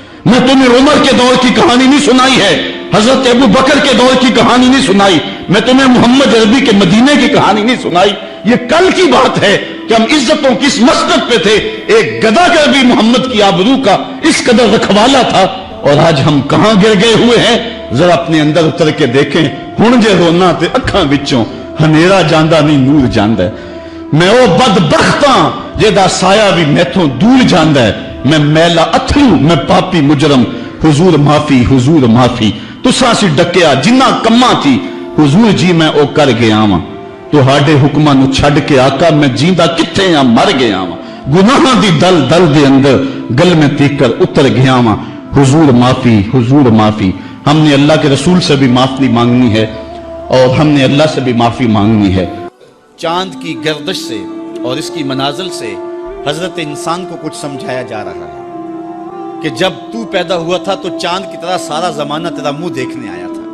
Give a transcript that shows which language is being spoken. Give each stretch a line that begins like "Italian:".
Urdu: میں تمہیں عمر کے دور کی کہانی نہیں سنائی ہے، حضرت ابو بکر کے دور کی کہانی نہیں سنائی، میں تمہیں محمد عربی کے مدینے کی کہانی نہیں سنائی. یہ کل کی بات ہے کہ ہم عزتوں کس مسجد پہ تھے. ایک گداگر بھی محمد کی آبرو کا اس قدر رکھوالا تھا، اور آج ہم کہاں گر گئے ہوئے ہیں. ذرا اپنے اندر اتر کے دیکھیں.
Punjabi: ہن جے رونا تے اکھاں وچوں ہنیرا جاندا نہیں نور جاندا ہے. میں او بدبختاں جیدا سایہ بھی میتھوں دور جاندا ہے. میں میلا اتھرو، میں پاپی مجرم. حضور معافی، حضور معافی. تساں سی ڈکیا جنہ کماں تھی، حضور جی میں او کر گیا واں. تہاڈے حکماں نو چھڈ کے آقا میں جیندا کتھے ہاں، مر گیا واں. گناہاں دی دل دل دے اندر گل میں تیکر اتر گیا واں. حضور معافی، حضور معافی.
Urdu: ہم نے اللہ کے رسول سے بھی معافی مانگنی ہے اور ہم نے اللہ سے بھی معافی مانگنی ہے. چاند کی گردش سے اور اس کی منازل سے حضرت انسان کو کچھ سمجھایا جا رہا ہے کہ جب تو پیدا ہوا تھا تو چاند کی طرح سارا زمانہ تیرا منہ دیکھنے آیا تھا.